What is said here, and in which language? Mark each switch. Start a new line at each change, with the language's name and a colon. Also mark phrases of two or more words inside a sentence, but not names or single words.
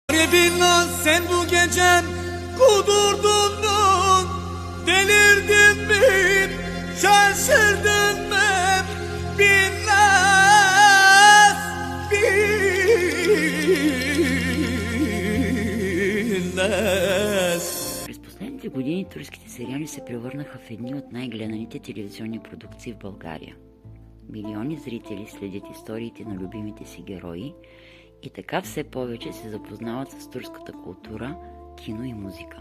Turkish: Binnaz sen bu gece kudurdun mu? Delirdin mi? Şaşırdın mı? Binnaz, Binnaz.
Bulgarian: През последните години турските сериали се превърнаха в едни от най-гледаните телевизионни продукции в България. Милиони зрители следят историите на любимите си герои и така все повече се запознават с турската култура, кино и музика.